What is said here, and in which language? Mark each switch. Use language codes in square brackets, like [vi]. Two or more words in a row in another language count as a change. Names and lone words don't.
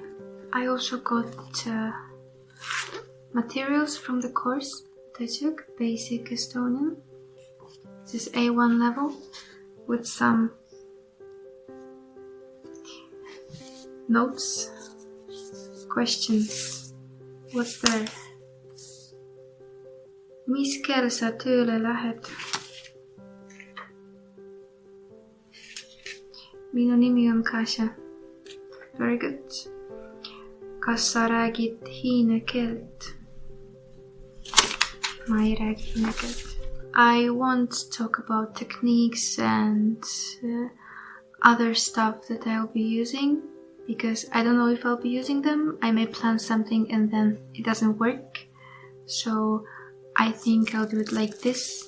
[en] I also got materials from the course that I took, Basic Estonian. This is A1 level with some notes, questions. What's there? [et] Mis kell sa tööle lähed? Minu nimi on Kasia. [en] Very good. [et] Kas sa räägid hiine keelt? Ma ei räägi hiine keelt. [en] I won't talk about techniques and other stuff that I'll be using because I don't know if I'll be using them. I may plan something and then it doesn't work. So I think I'll do it like this.